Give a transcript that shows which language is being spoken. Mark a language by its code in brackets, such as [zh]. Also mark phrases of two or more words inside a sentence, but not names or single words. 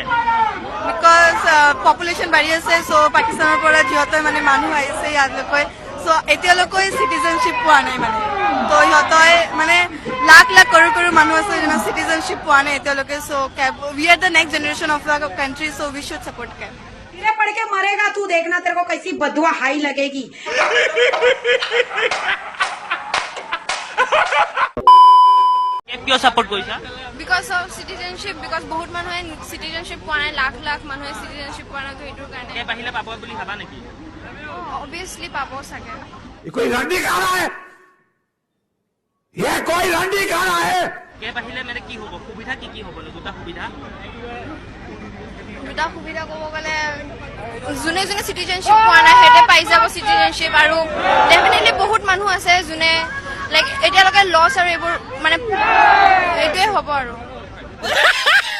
[en] because population [as] বাঢ়ি আছে চ' পাকিস্তানৰ পৰা যিহঁতে মানে মানুহ আহিছে ইয়ালৈকে চ' এতিয়ালৈকে চিটিজেনশ্বিপ পোৱা নাই মানে তো সিহঁতে মানে লাখ কৰোৰ মানুহ আছে যোনে চিটিজেনশ্বিপ পোৱা নাই এতিয়ালৈকে চ' কেব [en] we are the next generation of the country [as] চ' [en] we should support [as] কেব [hi] गिरे पड़ के मरेगा तू देखना तेरे को कैसी बदुआ हाई लगेगी [as] কেব কিয় সাপোর্ট কৰিছা [en] because of [as] চিটিজেনশ্বিপ বিকজ বহুত মানুহে চিটিজেনশ্বিপ পোৱা নাই লাখ মানুহে চিটিজেনশ্বিপ পোৱা নাই তো এইটোৰ কাৰণে কেব আহিলে পাব বুলি ভাবা নেকি অবভিয়াছলি পাব চাগে [hi] कोई रंडी खा रहा है ये कोई रंडी खा रहा है [as] কেব আহিলে মানে কি হ'ব সুবিধা কি হ'ব দুটা সুবিধা ক'ব গ'লে যোনে চিটিজেনশ্বিপ পোৱা নাই সিহঁতে পাই যাব চিটিজেনশ্বিপ আৰু ডেফিনেটলি বহুত মানুহ আছে যোনে লাইক এতিয়ালৈকে লছ আৰু এইবোৰ মানে এইটোৱে হ'ব আৰু